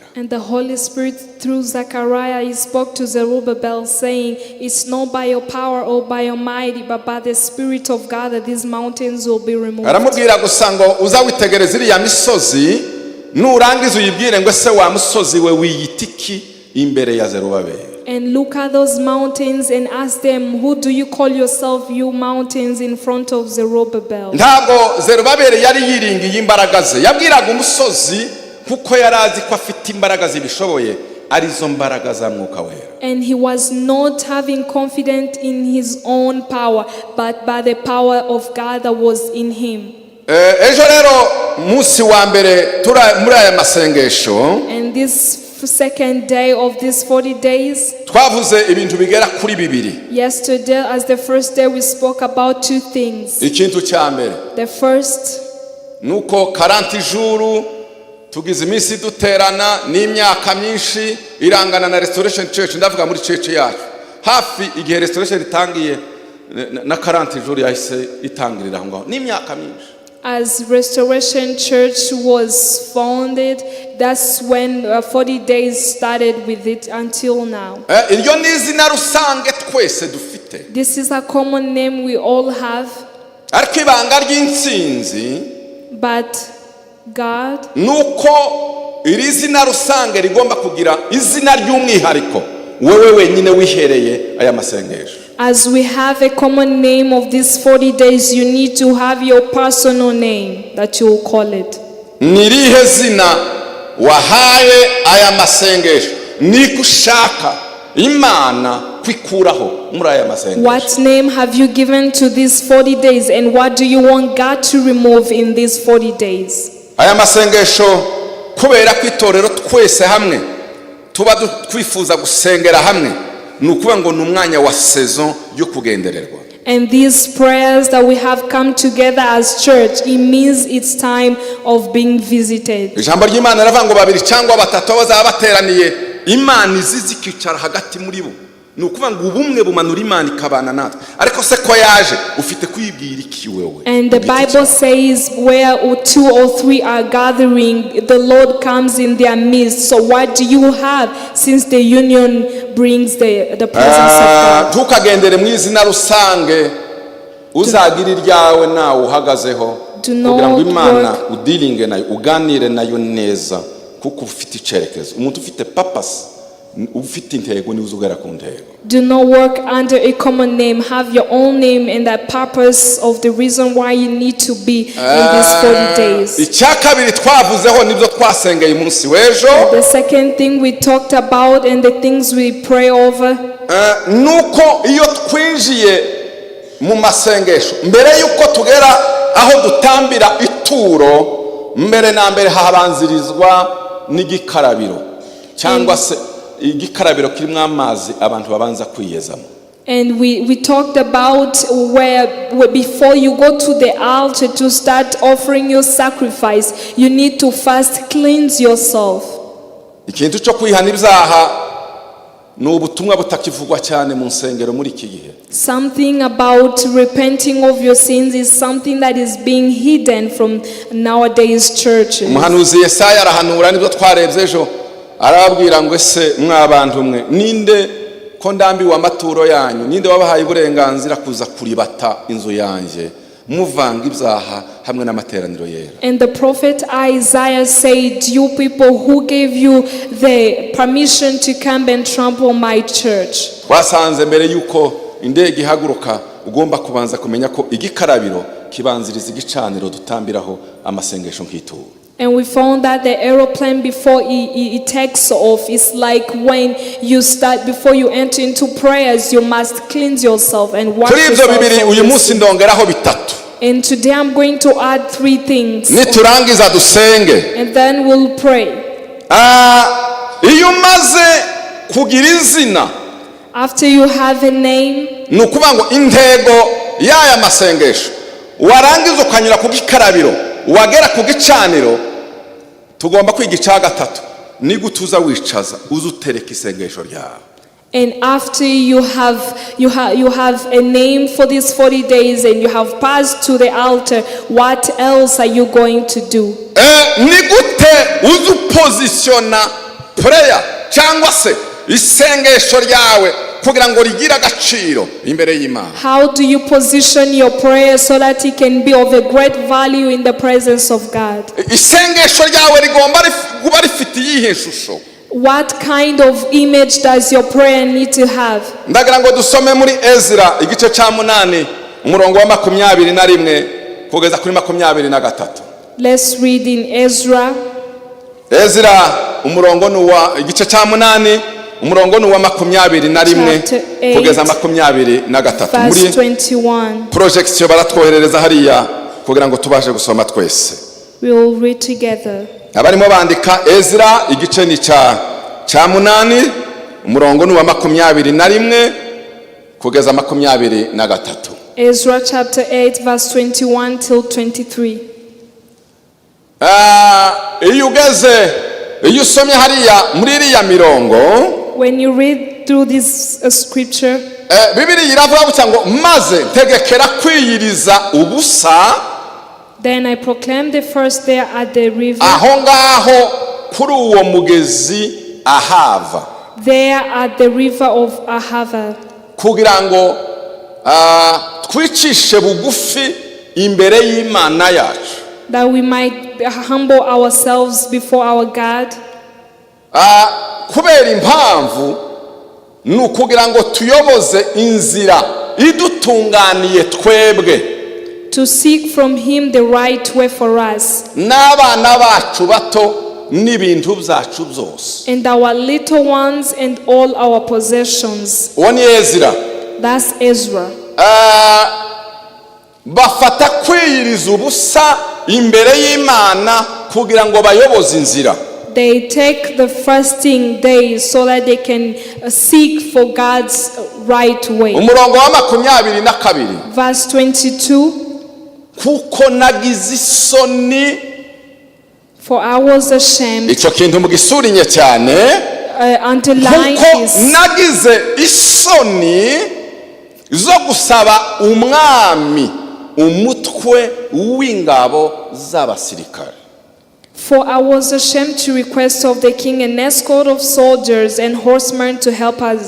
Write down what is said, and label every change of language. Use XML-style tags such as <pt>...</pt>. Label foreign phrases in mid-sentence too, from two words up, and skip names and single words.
<en>And the Holy Spirit through Zechariah he spoke to Zerubbabel saying, it's not by your power or by your might but by the Spirit of God that these mountains will be removed.</en> <rw>Aramubwira gusa ngo uza witegereza iriya misozi nurangiza uyibwire ngo se wa musozi we wiyitiki imbere ya Zerubabeli.</rw> <en>And look at those mountains and ask them, who do you call yourself, you mountains, in front of Zerubbabel?</en> <rw>Ntabwo Zerubabeli yari yiringiye imbaraga ze, yabwiraga umusozi kuko yarazi ko afite imbaraga zibishoboye, arizo mbaraga za Mwuka wera.</rw> <en>And he was not having confidence in his own power, but by the power of God that was in him.</en> <rw>Ejo rero munsi wa mbere muri aya masengesho,</rw> <en>and this second day of these 40 days,</en> <rw>twavuze ibintu bigera kuri bibiri.</rw> <en>Yesterday as the first day we spoke about 2 things.</en> <rw>Ikintu cya mbere,</rw> <en>The first,</en> <rw>nuko 40 jours tugize iminsi duterana n'imyaka myinshi irangana na Restoration Church, ndavuga muri church yacu hafi igihe Restoration itangiye na 40 jours yahise itangirira ngo n'imyaka myinshi.</rw> <en>as Restoration Church was founded, that's when 40 days started with it until now.</en> <rw>Iryo ni izina rusange twese dufite.</rw> <en>This is a common name we all have.</en> <rw>Ariko ibanga ry'intsinzi,</rw> <en>But God,</en> <rw>nuko iri zina rusange rigomba kugira izina ry'umwihariko wewe wenyine wihereye aya masengesho.</rw> <en>as we have a common name of these 40 days, you need to have your personal name that you will call it.</en> <rw>Nirihe zina wahaye aya masengesho nikushaka Imana kwikuraho muri aya masengesho?</rw> <en>What name have you given to these 40 days, and what do you want God to remove in these 40 days?</en> <rw>Aya masengesho kubera kwitorero twese hamwe tuba twifuza gusengera hamwe, nukuba ngo numwanya wa saison yo kugendererwa.</rw> <en>And these prayers that we have come together as church, it means it's time of being visited.</en> <rw>Ijambo ry'Imana riravuga ngo babiri cyangwa batatu bazaba bateraniye, Imana izikicara hagati muri bo. Nukuba ngo ubumwe bumanura Imana ikabana natwe. Ariko se ko yaje ufite kwibwira iki wewe?</rw> <en>And the Bible says where 2 or 3 are gathering, the Lord comes in their midst. So what do you have, since the union brings the presence of God?</en> <rw>Tukagendere mu izina rusange uzagira iryawe nawe uhagazeho kugira ngo Imana udilinge nayo uganire nayo neza, kuko ufite icerekezo. Umuntu ufite purpose, ufite intego ni uzugera ku ntego.</rw> <en>Do not work under a common name. Have your own name and that purpose of the reason why you need to be in these 40 days.</en> <rw>Icyakabiri twavuzeho nibyo twasengeye umunsi w'ejo.</rw> <en>The second thing we talked about and the things we pray over,</en> <rw>nuko iyo twinjiye mu masengesho, mbere yuko tugera aho dutambira ituro, mbere na mbere habanzirizwa n'igikarabiro. cyangwa se igikarabiro kirimo amazi abantu babanza kwiyezamo.</rw> <en>And we talked about where before you go to the altar to start offering your sacrifice, you need to first cleanse yourself.</en> <rw>Ikintu cyo kwihana ibyaha ni ubutumwa butakivugwa cyane mu nsengero muri iki gihe.</rw> <en>Something about repenting of your sins is something that is being hidden from nowadays churches.</en> <rw>Umuhanuzi Yesaya arahanura nibyo twarebye ejo, arababwira ngo ese mwabantu mwe ninde ko ndambiwe amaturo yanyu, ninde wabahaye uburenganzira kuza kuribata inzu yanjye muvanga ibyaha hamwe n'amateraniro yera.</rw> <en>And the prophet Isaiah said, you people who gave you the permission to come and trample my church.</en> <rw>Wasanze mbere yuko indege ihaguruka ugomba kubanza kumenya ko igikarabiro kibanziriza igicaniro dutambiraho amasengesho nk'ituro.</rw> <en>And we found that the aeroplane before it takes off is like when you start, before you enter into prayers, you must cleanse yourself and wash yourself.</en> <rw>uyu munsi ndongeraho bitatu.</rw> <en>And today I'm going to add 3 things.</en> <rw>Niturangiza dusenge.</rw> <en>And then we'll pray.</en> <rw>Iyo umaze kugira izina,</rw> <en>after you have a name,</en> <rw>ni ukuvuga ngo intego y'aya masengesho warangiza ukanyura ku gikarabiro wagera ku gicaniro, tugomba kwiga icya gatatu ni gutuza wicaza uzutereka isengesho ryawe.</rw> <en>And after you have a name for these 40 days and you have passed to the altar, what else are you going to do?</en> <rw>Ni gute uzupozisiona prayer cyangwa se isengesho ryawe kugira ngo rigira agaciro imbere y'Imana?</rw> <en>How do you position your prayer so that it can be of a great value in the presence of God?</en> <rw>Isengesho ryawe rigomba kuba rifite iyihe shusho?</rw> <en>What kind of image does your prayer need to have?</en> <rw>Ndagira ngo dusome muri Ezra igice cya 8 umurongo wa 21 kugeza kuri 23.</rw> <en>Let's read in Ezra.</en> <rw>Ezra umurongo nuwa igice cya 8 umurongo nuwa 21 kugeza 23. Muri 21. Projection baratwoherereza hariya kugira ngo tubashe gusoma twese.</rw> <en>We will read together.</en> <rw>Abarimo bandika Ezra igice ni cya 8 umurongo nuwa 21 kugeza 23.</rw> <en>Ezra chapter 8 verse 21 till 23.</en> <rw>Iyo usomye hariya muri iriya mirongo,</rw> <en>when you read through this scripture,</en> <rw>Bibiliya iravuga gutya ngo maze ntegekera kwiyiriza ubusa.</rw> <en>Then I proclaimed the first day at the river.</en> <rw>Aho ngaho kuri uwo mugezi Ahava.</rw> <en>There at the river of Ahava.</en> <rw>Kugira ngo twicishe bugufi imbere y'Imana yacu.</rw> <en>That we might humble ourselves before our God.</en> <rw>Kubera impamvu ni ukugira ngo tuyoboze inzira idutunganiye twebwe.</rw> <en>To seek from him the right way for us.</en> <rw>N'abana bacu bato n'ibintu byacu byose.</rw> <en>And our little ones and all our possessions.</en> <rw>Wani Ezra.</rw> <en>That's Ezra.</en> <rw>Bafata kwiyiriza ubusa imbere y'Imana kugira ngo bayoboze inzira.</rw> <en>They take the fasting days so that they can seek for God's right way.</en> <rw>Umurongo wa 22.</rw> <en>Verse 22.</en> <rw>Kuko nagize isoni.</rw> <en>For I was ashamed.</en> <rw>Ico kintu mugisuriye cyane.</rw> <en>Underline this.</en> <rw>Kuko nagize isoni zo gusaba umwami umutwe w'ingabo z'abasirikare.</rw> <en>For I was ashamed to request of the king an escort of soldiers and horsemen to help us.</en>